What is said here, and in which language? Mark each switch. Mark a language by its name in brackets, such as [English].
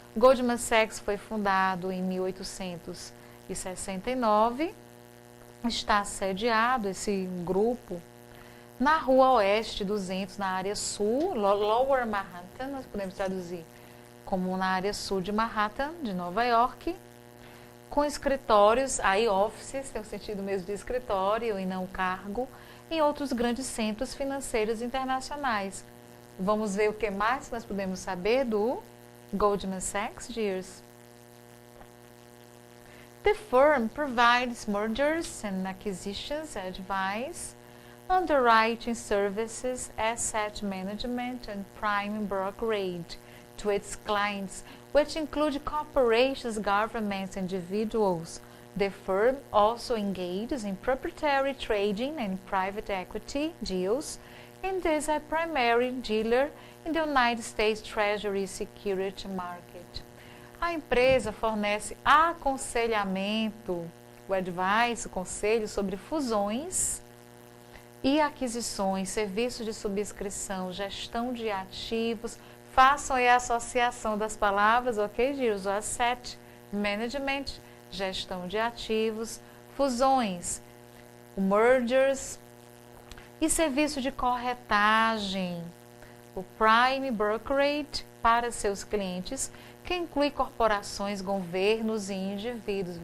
[Portuguese] Goldman Sachs foi fundado em 1869, está sediado esse grupo na Rua Oeste 200, na área sul, Lower Manhattan, nós podemos traduzir como na área sul de Manhattan, de Nova York, com escritórios, aí offices, tem o sentido mesmo de escritório e não cargo, em outros grandes centros financeiros internacionais. Vamos ver o que mais nós podemos saber do Goldman Sachs, dears. [English] The firm provides mergers and acquisitions advice, underwriting services, asset management, and prime brokerage to its clients, which include corporations, governments, and individuals. The firm also engages in proprietary trading and private equity deals, and is a primary dealer in the United States Treasury Security Market. [Portuguese] A empresa fornece aconselhamento, o advice, o conselho sobre fusões e aquisições, serviços de subscrição, gestão de ativos. Façam aí a associação das palavras, ok, Gilles? O asset management, gestão de ativos, fusões, o mergers e serviço de corretagem, o prime brokerage para seus clientes, que inclui corporações, governos e indivíduos.